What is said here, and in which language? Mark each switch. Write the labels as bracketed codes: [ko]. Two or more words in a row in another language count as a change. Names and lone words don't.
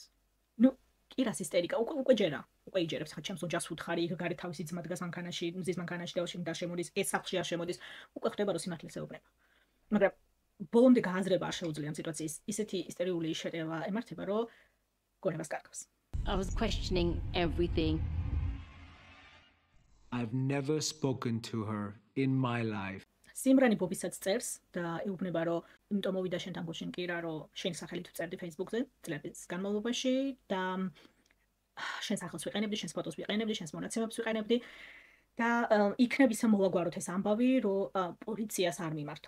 [ka] ნუ კირას ისტერიკა უკვე იჯერებს ხა ჩემს ოჯახს უთხარი, იქ გარეთ თავისი ძმა დგას მანქანაში, მზის მანქანაში და შენ დაშემოდის, ეს სახლში არ შემოდის, უკვე ხდება რომ სიმართლეს ეუბნება. მაგრამ ბოლომდე გააზრება არ შეუძლია ამ სიტუაციის. ისეთი ისტერიული შეტევა ემართება, რომ გონებას კარგავს. [en] I was questioning everything. I've never spoken to her in my life. [ka] სიმრანი ბობისაც წერს და ეუბნება რომ იმიტომ მოვიდა შენთან გუშინ კირა რომ შენ სახელით ვწერდი Facebook-ზე წლების განმავლობაში და შენს სახელს ვიყენებდი, შენს ფოტოს ვიყენებდი, შენს მონაცემებს ვიყენებდი და იქნებ ისე მოვაგვაროთ ეს ამბავი რომ პოლიციას არ მიმართო.